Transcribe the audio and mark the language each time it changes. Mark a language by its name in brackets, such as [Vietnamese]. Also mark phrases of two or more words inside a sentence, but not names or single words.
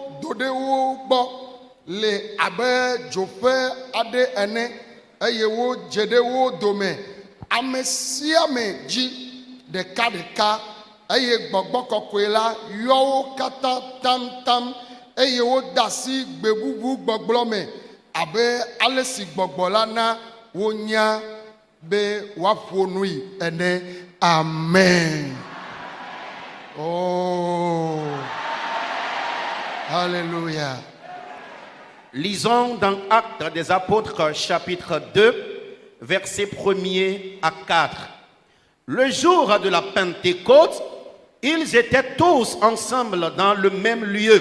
[Ewe] do ɖe wo gbɔ le abe dzoƒe aɖe ene eye wodze ɖe wo dome ame sia ame dzi ɖeka eye gbɔgbɔ kɔkɔe la yɔ wo katã tamtam eye woda asi gbe bubu gbɔgblɔ me abe ale si gbɔgbɔ la na wonya be woaƒo nui ene. [French] Amen. Oh, Alléluia. Lisons dans Actes des Apôtres, chapitre 2, versets 1er à 4. Le jour de la Pentecôte, ils étaient tous ensemble dans le même lieu.